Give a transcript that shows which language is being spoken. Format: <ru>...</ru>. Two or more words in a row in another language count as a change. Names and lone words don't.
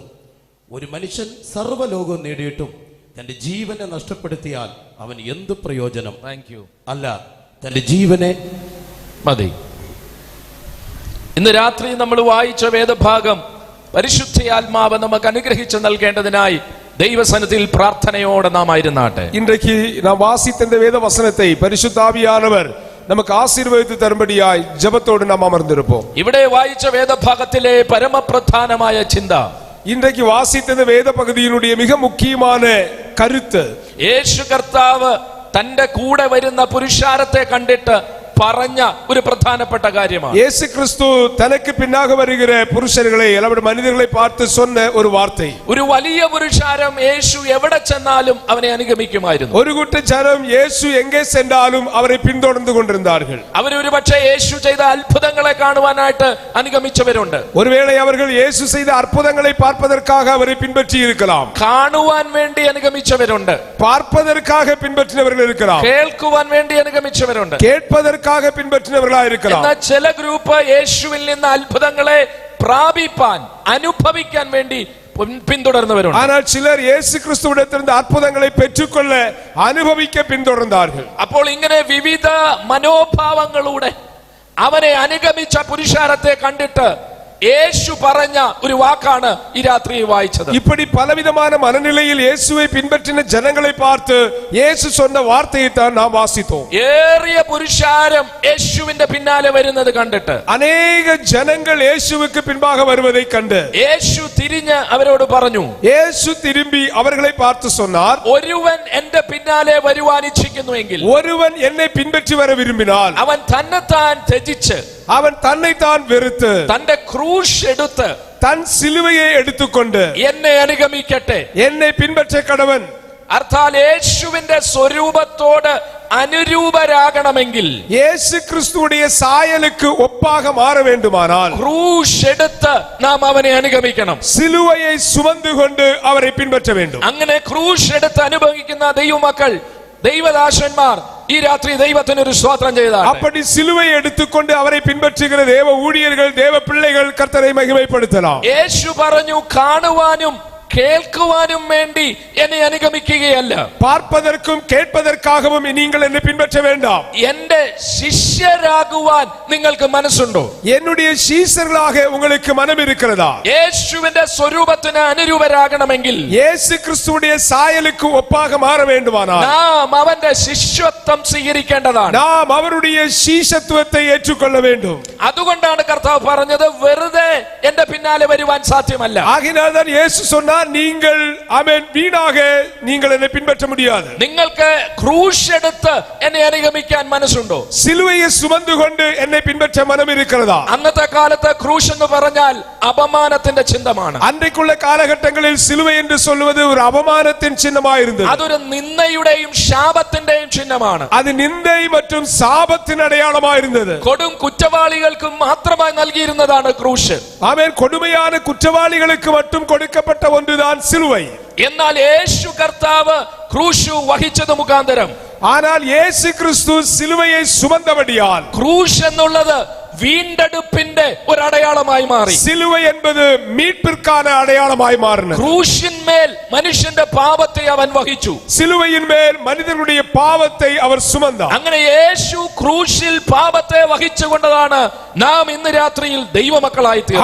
<ml>ഒരു മനുഷ്യൻ സർവ്വലോകവും നേടിയിട്ടും തന്റെ ജീവനെ നഷ്ടപ്പെടുത്തിയാൽ അവൻ എന്ത് പ്രയോജനം? അല്ല, തന്റെ ജീവനെ മതി. ഇന്ന് രാത്രി നമ്മൾ വായിച്ച വേദഭാഗം പരിശുദ്ധാത്മാവ് നമുക്ക് അനുഗ്രഹിച്ചു നൽകേണ്ടതിനായി ദൈവസന്നിധിയിൽ പ്രാർത്ഥനയോടെ നാം ആയിരുന്നാട്ടെ.</ml> <ta>இன்றைக்கு நாம் வாசித்த இந்த வேத வசனத்தை பரிசுத்தாவியானவர் நமக்கு ஆசீர்வதித்து தரும்படியாய் ஜெபத்தோடு நாம் அமர்ந்திருப்போம்.</ta> <ml>ഇവിടെ വായിച്ച വേദഭാഗത്തിലെ പരമപ്രധാനമായ ചിന്ത,</ml> <ta>இன்றைக்கு வாசித்த இந்த வேத பகுதியினுடைய மிக முக்கியமான கருத்து,</ta> <ml>യേശു കർത്താവ് തന്റെ കൂടെ വരുന്ന പുരുഷാരത്തെ കണ്ടിട്ട് പറഞ്ഞ ഒരു പ്രധാനപ്പെട്ട കാര്യമാണ്.</ml> <ta>இயேசு கிறிஸ்து தனக்கு பின்னாக வருகிற புருஷர்களை அல்லது மனிதர்களை பார்த்து சொன்ன ஒரு வார்த்தை.</ta> <ml>ഒരു വലിയ പുരുഷാരം യേശു എവിടെ ചെന്നാലും അവനെ അനുഗമിക്കുമായിരുന്നു.</ml> <ta>ஒரு கூட்ட ஜனம் இயேசு எங்கே சென்றாலும் அவரை பின்தொடர்ந்து கொண்டிருந்தார்கள்.</ta> <ml>അവർ ഒരുപക്ഷെ യേശു ചെയ്ത അത്ഭുതങ്ങളെ കാണുവാനായിട്ട് അനുഗമിച്ചവരുണ്ട്.</ml> <ta>ஒருவேளை அவர்கள் இயேசு செய்த அற்புதங்களை பார்ப்பதற்காக அவரை பின்பற்றி இருக்கலாம்.</ta> <ml>കാണുവാൻ വേണ്ടി അനുഗമിച്ചവരുണ്ട്.</ml> <ta>பார்ப்பதற்காக பின்பற்றினவர்கள் இருக்கலாம்.</ta> <ml>കേൾക്കുവാൻ വേണ്ടി അനുഗമിച്ചവരുണ്ട്.</ml> <ta>கேட்பதற்காக பின்பற்றினவர்களாக இருக்கலாம்.</ta> <ml>എന്നാൽ ചില ഗ്രൂപ്പ് യേശുവിൽ നിന്ന് അത്ഭുതങ്ങളെ പ്രാപിപ്പാൻ അനുഭവിക്കാൻ വേണ്ടി പിന്തുടർന്നവരുണ്ട്.</ml> <ta>ஆனால் சிலர் இயேசு கிறிஸ்துவிடத்திலிருந்து அற்புதங்களை பெற்றுக்கொள்ள அனுபவிக்க பின்தொடர்ந்தார்கள்.</ta> <ml>അപ്പോൾ ഇങ്ങനെ വിവിധ മനോഭാവങ്ങളൂടെ അവനെ അനുഗമിച്ച പുരുഷാരത്തെ കണ്ടിട്ട് യേശു പറഞ്ഞ ഒരു വാക്കാണ് ഈ രാത്രി വായിച്ചത്.</ml> <ta>இப்படி பலவிதமான மனநிலையில் இயேசுவை பின்பற்றின ஜனங்களை பார்த்து இயேசு சொன்ன வார்த்தையை தான் நாம் வாசித்தோம்.</ta> <ml>ഏറിയ പുരുഷാരം യേശുവിന്റെ പിന്നാലെ വരുന്നത് കണ്ടിട്ട്</ml> <ta>அநேக ஜனங்கள் இயேசுவுக்கு பின்பாக வருவதை கண்டு</ta> <ml>യേശു തിരിഞ്ഞ് അവരോട് പറഞ്ഞു,</ml> <ta>இயேசு திரும்பி அவர்களை பார்த்து சொன்னார்,</ta> <ml>ഒരുവൻ എന്റെ പിന്നാലെ വരുവാൻ ഇച്ഛിക്കുന്നുവെങ്കിൽ,</ml> <ta>ஒருவன் என்னை பின்பற்றி வர விரும்பினால்</ta> <ml>അവൻ തന്നെത്താൻ ത്യജിച്ച്</ml> <ta>அவன் தன்னைத்தான் வெறுத்து</ta> <ml>തന്റെ ക്രൂശ് എടുത്ത്</ml> <ta>தன் சிலுவையை எடுத்துக்கொண்டு</ta> <ml>എന്നെ അനുഗമിക്കട്ടെ.</ml> <ta>என்னை பின்பற்ற கடவன்.</ta> <ml>അർത്ഥാൽ യേശുവിന്റെ സ്വരൂപത്തോട് അനുരൂപരാകണമെങ്കിൽ,</ml> <ta>இயேசு கிறிஸ்துவுடைய சாயலுக்கு ஒப்பாக மாற வேண்டுமானால்</ta> <ml>ക്രൂശ് എടുത്ത് നാം അവനെ അനുഗമിക്കണം.</ml> <ta>சிலுவையை சுமந்து கொண்டு அவரை பின்பற்ற வேண்டும்.</ta> <ml>അങ്ങനെ ക്രൂശ് എടുത്ത് അനുഭവിക്കുന്ന ദൈവമക്കൾ, ദൈവദാസന്മാർ ഈ രാത്രി ദൈവത്തിന് ഒരു സ്തോത്രം ചെയ്താൽ,</ml> <ta>அப்படி சிலுவையை எடுத்துக்கொண்டு அவரை பின்பற்றுகிற தேவ ஊழியர்கள், தேவ பிள்ளைகள் கர்த்தரை மகிமைப்படுத்தலாம்.</ta> <ml>യേശു പറഞ്ഞു, കാണുവാനും കേൾക്കുവാനും വേണ്ടി എന്നെ അനുഗമിക്കുകയല്ല,</ml> <ta>பார்ப்பதற்கும் கேட்பதற்காகவும் நீங்கள் என்னை பின்பற்ற வேண்டாம்.</ta> <ml>എന്റെ ശിഷ്യരാകുവാൻ നിങ്ങൾക്ക് മനസ്സുണ്ടോ?</ml> <ta>என்னுடைய சீசர்களாக உங்களுக்கு மனம் இருக்கிறதா?</ta> <ml>യേശുവിന്റെ സ്വരൂപത്തിന് അനുരൂപരാകണമെങ്കിൽ,</ml> <ta>இயேசு கிறிஸ்துவுடைய சாயலுக்கு ஒப்பாக மாற வேண்டுமானால்</ta> <ml>നാം അവന്റെ ശിഷ്യത്വം സ്വീകരിക്കേണ്ടതാണ്.</ml> <ta>நாம் அவருடைய சீஷத்துவத்தை ஏற்றுக்கொள்ள வேண்டும்.</ta> <ml>അതുകൊണ്ടാണ് കർത്താവ് പറഞ്ഞത്, വെറുതെ എന്റെ പിന്നാലെ വരുവാൻ സാധ്യമല്ല.</ml> <ta>ஆகினால் தான் இயேசு சொன்னார், நீங்கள் ஆமென் வீணாக நீங்கள் என்னை பின்பற்ற முடியாது.</ta> <ml>നിങ്ങൾക്ക് ക്രൂശ് എടുത്ത് എന്നെ അനുഗമിക്കാൻ മനസ്സുണ്ടോ?</ml> <ta>சிலுவையை சுமந்து கொண்டு என்னை பின்பற்ற மனம் இருக்கிறதா?</ta> <ml>അന്നത്തെ കാലത്ത് ക്രൂശ് എന്ന് പറഞ്ഞാൽ അപമാനത്തിന്റെ ചിഹ്നമാണ്.</ml> <ta>அன்றைக்குள்ள காலகட்டங்களில் சிலுவை என்று சொல்வது ஒரு அவமானத்தின் சின்னமாக இருந்தது.</ta> <ml>അതൊരു നിന്ദയുടെയും ശാപത്തിന്റെയും ചിഹ്നമാണ്.</ml> <ta>அது நிந்தை மற்றும் சாபத்தின் அடையாளமாக இருந்தது.</ta> <ml>കൊടും കുറ്റവാളികൾക്ക് മാത്രമായി നൽകിയിരുന്നതാണ് ക്രൂശ്.</ml> <ta>ஆமென். கொடுமையான குற்றவாளிகளுக்கு மட்டும் கொடுக்கப்பட்ட ஒன்றுதான் சிலுவை.</ta> <ml>എന്നാൽ യേശു കർത്താവ് ക്രൂശ് വഹിച്ചത് മുഖാന്തരം,</ml> <ta>ஆனால் இயேசு கிறிஸ்து சிலுவையை சுமந்தபடியால்</ta> <ml>ക്രൂശ് എന്നുള്ളത് വീണ്ടെടുപ്പിന്റെ ഒരു അടയാളമായി മാറി.</ml> <ta>சிலுவை என்பது மீட்பிற்கான அடையாளமாய் மாறினது.</ta> <ml>ക്രൂശിന്മേൽ മനുഷ്യന്റെ പാപത്തെ അവൻ വഹിച്ചു.</ml> <ta>சிலுவையின் மேல் மனிதனுடைய பாவத்தை அவர் சுமந்தார்.</ta> <ml>അങ്ങനെ യേശു ക്രൂശിൽ പാപത്തെ വഹിച്ചുകൊണ്ടതാണ് നാം ഇന്ന് രാത്രിയിൽ ദൈവമക്കളായി തീർന്നത്.</ml>